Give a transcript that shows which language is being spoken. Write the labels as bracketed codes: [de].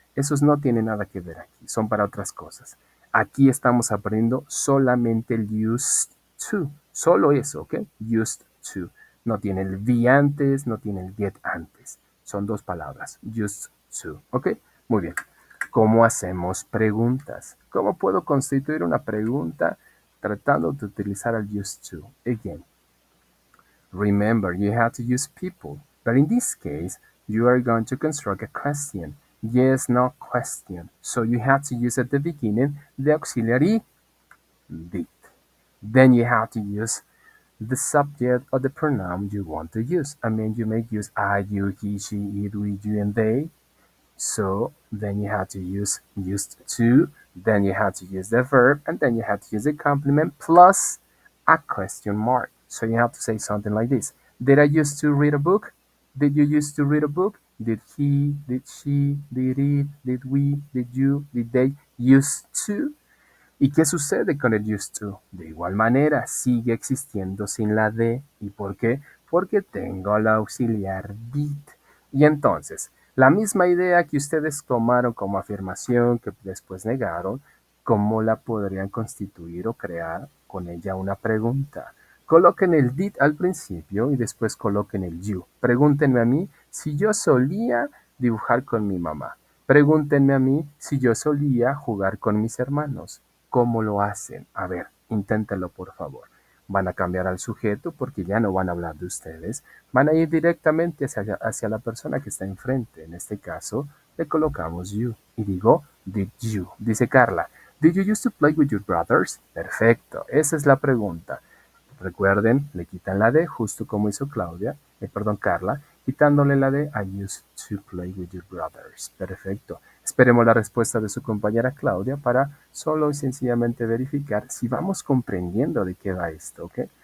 [es] Esos no tienen nada que ver aquí, son para otras cosas. Aquí estamos aprendiendo solamente el used to, solo eso, ¿ok? Used to. No tiene el be antes, no tiene el get antes. Son dos palabras, used to, ¿ok? Muy bien. ¿Cómo hacemos preguntas? ¿Cómo puedo constituir una pregunta tratando de utilizar el used to? [en] Again, remember you have to use people, but in this case, you are going to construct a question. Yes, no question. So you have to use at the beginning the auxiliary did. Then you have to use the subject or the pronoun you want to use. I mean, you may use I, you, he, she, it, we, you, and they. So then you have to use used to, then you have to use the verb, and then you have to use a complement plus a question mark. So you have to say something like this. Did I used to read a book? Did you used to read a book? Did he, did she, did it, did we, did you, did they used to? [es] ¿Y qué sucede con el used to? De igual manera, sigue existiendo sin la de. ¿Y por qué? Porque tengo el auxiliar did. Y entonces, la misma idea que ustedes tomaron como afirmación, que después negaron, ¿cómo la podrían constituir o crear con ella una pregunta? Coloquen el did al principio y después coloquen el you. Pregúntenme a mí si yo solía dibujar con mi mamá. Pregúntenme a mí si yo solía jugar con mis hermanos. ¿Cómo lo hacen? A ver, inténtenlo por favor. Van a cambiar al sujeto porque ya no van a hablar de ustedes, van a ir directamente hacia la persona que está enfrente. En este caso, le colocamos you y digo, [en] did you? [es] Dice Carla, [en] did you used to play with your brothers? [es] Perfecto, esa es la pregunta. Recuerden, le quitan la D, justo como hizo Carla, quitándole la D, [en] I used to play with your brothers. [es] Perfecto. Esperemos la respuesta de su compañera Claudia para solo y sencillamente verificar si vamos comprendiendo de qué va esto, ¿ok?